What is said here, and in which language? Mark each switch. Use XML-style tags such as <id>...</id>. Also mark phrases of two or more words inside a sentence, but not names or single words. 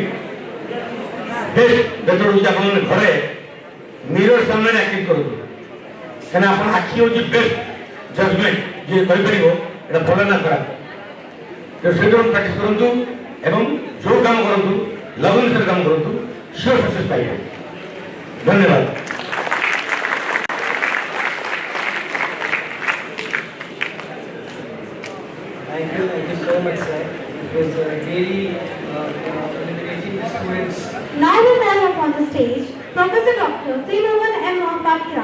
<en>best method</en> <or>ହେଉଛି ଆପଣମାନେ ଘରେ ମିରର ସାମ୍ନାରେ ଆକ୍ଟିଂ କରନ୍ତୁ କାହିଁକିନା ଆପଣ ଆଖି ହେଉଛି</or> <en>best judgement</en> <or>ଯିଏ କହିପାରିବ ଏଇଟା ଭଲ ନା ଖରାପ। ତେଣୁ ସେଇଟା ପ୍ରାକ୍ଟିସ୍ କରନ୍ତୁ ଏବଂ ଯେଉଁ କାମ କରନ୍ତୁ ଲଗ୍ନ ସହିତ କାମ କରନ୍ତୁ</or> <en>sure success</en> <or>ପାଇବେ। ଧନ୍ୟବାଦ।</or> <en>Thank you so much, sir. It was really liberating the students. Now we call upon the stage Professor Dr. Trinovan M. Mohapatra,</en>